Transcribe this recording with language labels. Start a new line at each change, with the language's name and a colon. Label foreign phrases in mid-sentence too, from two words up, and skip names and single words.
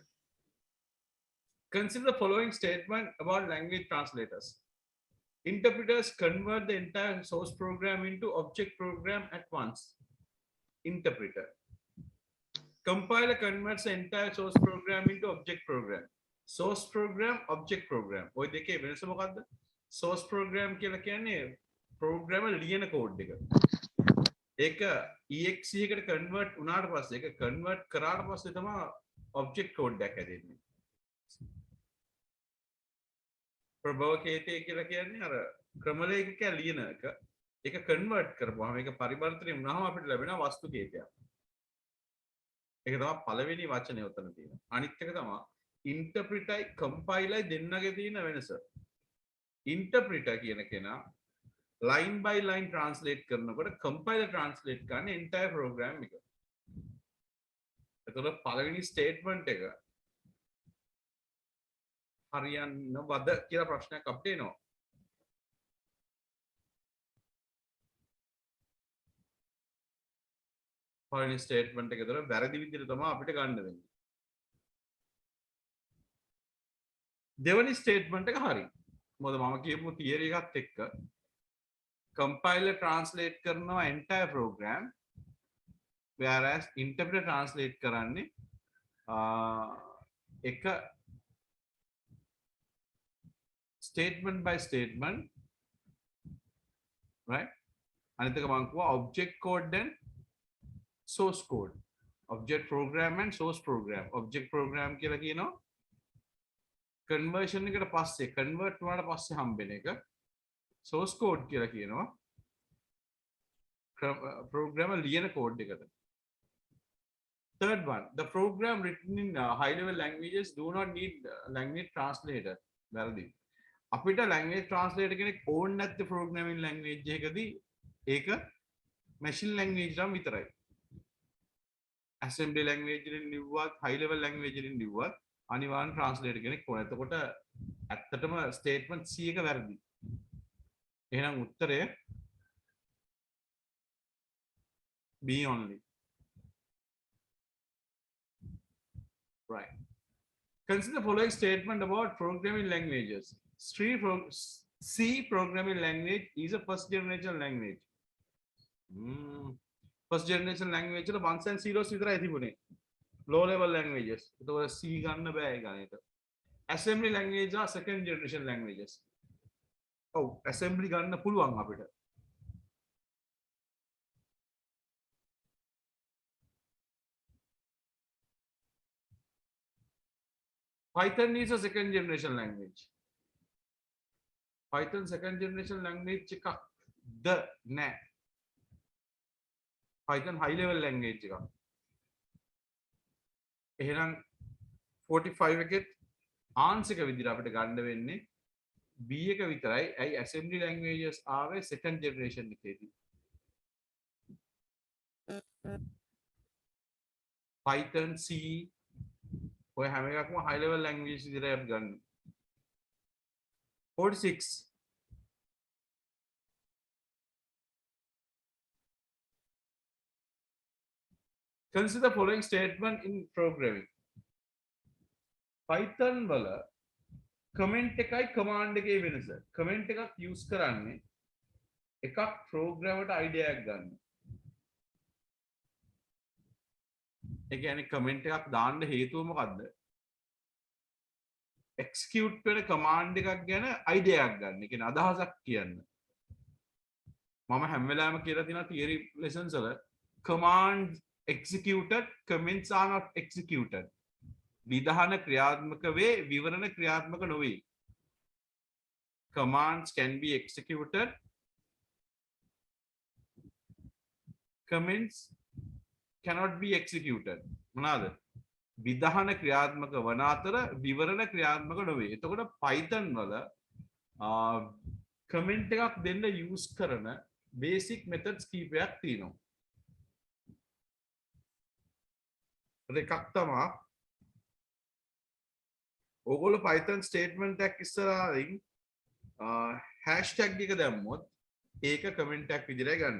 English: Consider the following statement about language translators. Interpreters convert the entire source program into object program at once. Interpreter. Compiler converts the entire source program into object program. Source program, object program.
Sinhala: ඔය දෙකේ වෙනස මොකක්ද?
English: Source program
Sinhala: කියලා කියන්නේ program එක ලියන code එක. ඒක exe එකට convert වුණාට පස්සේ ඒක convert කරාට පස්සේ තමයි
English: object code
Sinhala: එකක් හැදෙන්නේ. ප්‍රභවකේතය කියලා කියන්නේ අර ක්‍රමලේඛක ලියන එක. ඒක convert කරපුවාම ඒක පරිවර්තනය වුණාම අපිට ලැබෙන වස්තු කේතයක්. ඒක තමයි පළවෙනි වචනේ උතන තියෙනවා. අනිත් එක තමයි
English: interpreter compiler
Sinhala: දෙන්නගේ තියෙන වෙනස. Interpreter කියන කෙනා
English: line by line translate
Sinhala: කරනකොට
English: compiler translate
Sinhala: කරන්නේ
English: entire program
Sinhala: එක. එතකොට පළවෙනි statement එක හරියන්නවද කියලා ප්‍රශ්නයක් අපිට එනවා. පළවෙනි statement එක දර වැරදි විදිහට තමයි අපිට ගන්න වෙන්නේ. දෙවෙනි statement එක හරි. මොකද මම කියපු theory එකත් එක්ක
English: compiler translate
Sinhala: කරනවා
English: entire program, whereas interpreter translate
Sinhala: කරන්නේ එක
English: statement by statement, right?
Sinhala: අනිත් එක මම කිව්වා
English: object code and source code. Object program and source program. Object program
Sinhala: කියලා කියනවා conversion එකට පස්සේ convert වුණාට පස්සේ හම්බෙන එක.
English: Source code
Sinhala: කියලා කියනවා program ලියන code එකට.
English: Third one, the program written in high level languages do not need language translator.
Sinhala: වැරදි. අපිට
English: language translator
Sinhala: කෙනෙක් ඕන නැති
English: programming language
Sinhala: එකකදී ඒක
English: machine language
Sinhala: නම් විතරයි.
English: assembly language
Sinhala: එකකින් ලිව්වත්
English: high level language
Sinhala: එකකින් ලිව්වත් අනිවාර්යෙන් translator කෙනෙක් ඕන. එතකොට ඇත්තටම statement C එක වැරදි. එහෙනම් උත්තරය
English: B only. Right. Consider the following statement about programming languages. C programming language is a first generation language. First generation language
Sinhala: වල
English: ones and zeros
Sinhala: විතරයි තිබුණේ.
English: Low level languages.
Sinhala: ඒතකොට C ගන්න බෑ ඒ ගණේට.
English: Assembly language are second generation languages.
Sinhala: ඔව් assembly ගන්න පුළුවන් අපිට.
English: Python is a second generation language.
Sinhala: Python
English: second generation language
Sinhala: එකක්ද නෑ. Python
English: high level language
Sinhala: එකක්. එහෙනම් 45 එකෙත් answer එක විදිහට අපිට ගන්න වෙන්නේ B එක විතරයි. ඇයි
English: assembly languages
Sinhala: ආවේ
English: second generation
Sinhala: එකේදී. Python, C ඔය හැම එකක්ම
English: high level language
Sinhala: විදිහට අපි ගන්න. 46.
English: Consider the following statement in programming.
Sinhala: Python වල comment එකයි command එකේ වෙනස. comment එකක් use කරන්නේ එකක් program එකට idea එකක් ගන්න. ඒ කියන්නේ comment එකක් දාන්න හේතුව මොකද්ද? execute වෙන command එකක් ගැන idea එකක් ගන්න. ඒ කියන්නේ අදහසක් කියන්න. මම හැම වෙලාවෙම කියලා තියෙනවා
English: theory lessons
Sinhala: වල
English: command executed, comments are not executed.
Sinhala: විධාන ක්‍රියාත්මක වේ, විවරණ ක්‍රියාත්මක නොවේ.
English: Commands can be executed. Comments cannot be executed.
Sinhala: මොනවාද? විධාන ක්‍රියාත්මක වන අතර විවරණ ක්‍රියාත්මක නොවේ. එතකොට Python වල comment එකක් දෙන්න use කරන
English: basic methods
Sinhala: කීපයක් තියෙනවා. එකක් තමයි ඕගොල්ලෝ Python statement එකක් ඉස්සරහින් හැෂ්ටැග් එක දැම්මොත් ඒක කමෙන්ට් එකක් විදිහට ගන්න.